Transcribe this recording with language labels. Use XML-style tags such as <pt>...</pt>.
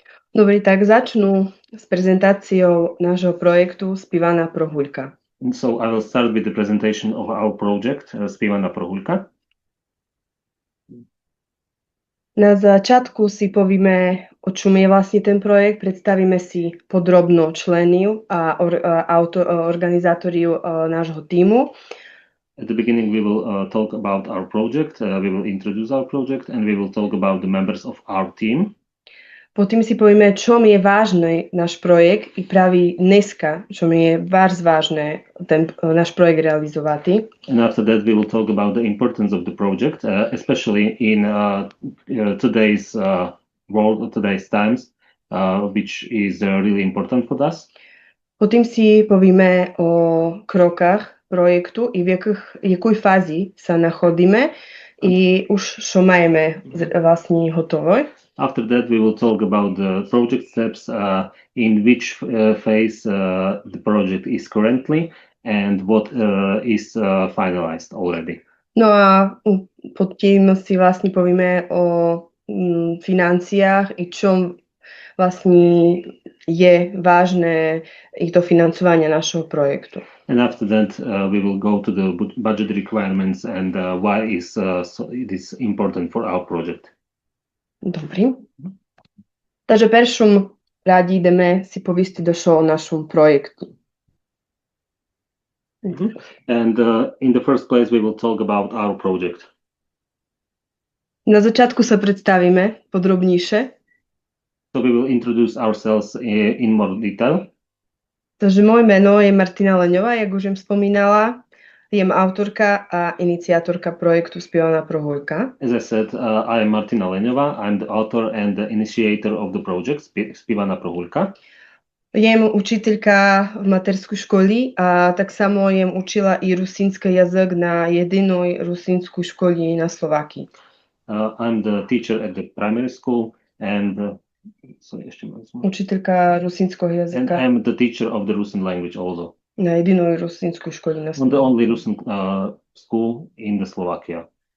<sk>Dobre, tak začnú s prezentáciou nášho projektu Spivana Prohul'ka.</sk> <en>And so I will start with the presentation of our project, Spivana Prohul'ka.</en> <sk>Na začiatku si povieme, o čom je vlastne ten projekt, predstavíme si podrobno členov a organizátoriu nášho tímu.</sk> <en>At the beginning we will talk about our project, we will introduce our project and we will talk about the members of our team.</en> <sk>Potom si povieme, čom je vážny náš projekt i práve dneska, čom je vážne ten náš projekt realizovať.</sk> <en>And after that we will talk about the importance of the project, especially in today's world, today's times, which is really important for us.</en> <sk>Potom si povieme o krokách projektu i v jakej fázi sa nachádzame i už čo máme vlastne hotové.</sk> <en>After that, we will talk about the project steps, in which phase the project is currently and what is finalized already.</en> <sk>No a pod tým si vlastne povieme o financiách i čom vlastne je vážne i to financovanie našeho projektu.</sk> <en>And after that, we will go to the budget requirements and why it is important for our project.</en> <sk>Dobrý. Takže v prvom rade ideme si povistiť o našom projektu.</sk> <en>And in the first place we will talk about our project.</en> <sk>Na začiatku sa predstavíme podrobnejšie.</sk> <en>So we will introduce ourselves in more detail.</en> <sk>Takže moje meno je Martina Leňová, jak už som spomínala. Jem autorka a iniciátorka projektu Spivana Prohul'ka.</sk> <en>As I said, I am Martina Leňová. I'm the author and the initiator of the project Spivana Prohul'ka.</en> <sk>Jem učiteľka v materskej škole a tak samo jem učila i rusínsky jazyk na jedinej rusínskej škole na Slovákii.</sk> <en>I'm the teacher at the primary school and</en> <sk>učiteľka rusínskeho jazyka.</sk> <en>And I'm the teacher of the Rusin language also.</en> <sk>Na jedinej rusínskej škole na Slovákii.</sk> <en>On the only Rusin school in the Slovakia.</en>